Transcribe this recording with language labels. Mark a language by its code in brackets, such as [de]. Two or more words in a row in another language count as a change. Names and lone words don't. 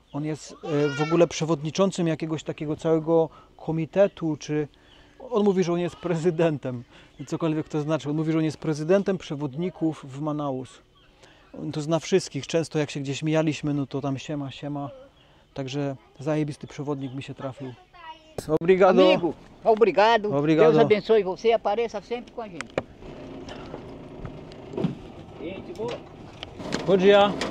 [pl] On jest w ogóle przewodniczącym jakiegoś takiego całego komitetu, czy... On mówi, że on jest prezydentem. Cokolwiek to znaczy. On mówi, że on jest prezydentem przewodników w Manaus. On to zna wszystkich. Często jak się gdzieś mijaliśmy, no to tam siema. Także zajebisty przewodnik mi się trafił. [pt] Obrigado. Amigo, obrigado. Obrigado. Deus abençoe você, apareça sempre com a gente. Bom dia.